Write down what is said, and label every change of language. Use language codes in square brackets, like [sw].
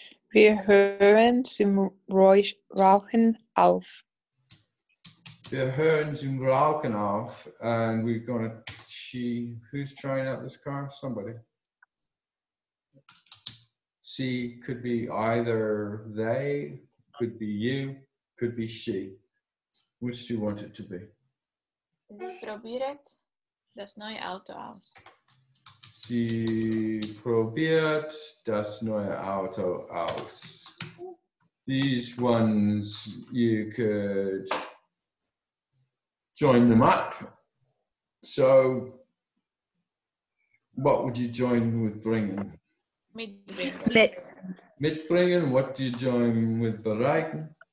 [de] Wir hören zum Rauchen auf. Wir hören zum Rauchen auf, [en] and we're gonna. Who's trying out this car? Somebody. C could be either they, could be you, could be she. Which do you want it to be? [de] Probiert das neue Auto aus. Sie probiert das neue Auto aus. [en] These ones, you could join them up. So, what would you join with bringen? [de] Mitbringen. Mit. [en] Mitbringen. What do you join with bereiten?